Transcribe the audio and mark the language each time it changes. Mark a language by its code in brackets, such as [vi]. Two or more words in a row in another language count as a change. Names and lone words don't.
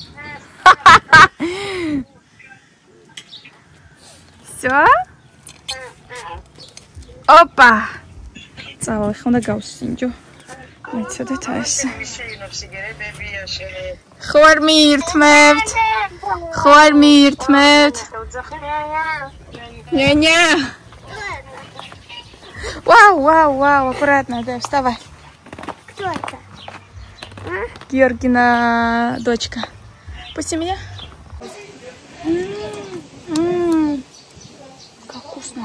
[ru] Всё? [ka] Опа. Წავალ, ხომ და გავსინჯო. მეცოდეთ ეს. ხო არ მიირთმევთ? ხო არ მიირთმევთ? [ru] Няня. Вау, аккуратно, да, вставай. Кто это? Георгина дочка. Пусти меня. Как вкусно.